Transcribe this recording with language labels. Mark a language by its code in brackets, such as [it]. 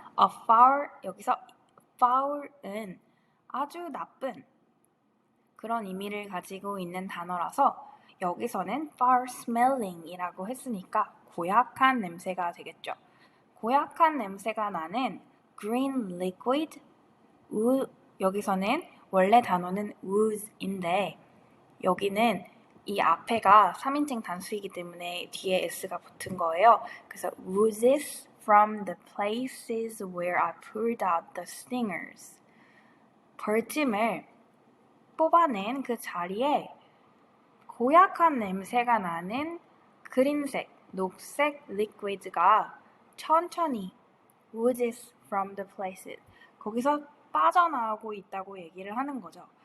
[ko] A foul, 여기서 foul은 아주 나쁜 그런 의미를 가지고 있는 단어라서 여기서는 foul smelling 이라고 했으니까 고약한 냄새가 되겠죠. 고약한 냄새가 나는 green liquid, 여기서는 원래 단어는 ooze인데 여기는 이 앞에가 3인칭 단수이기 때문에 뒤에 s가 붙은 거예요. 그래서 [en] oozes from the places where I pulled out the stingers. [ko] 벌찜을 뽑아낸 그 자리에 고약한 냄새가 나는 그린색, 녹색 리퀴드가 천천히 [en] oozes from the places [ko] 거기서 빠져나오고 있다고 얘기를 하는 거죠.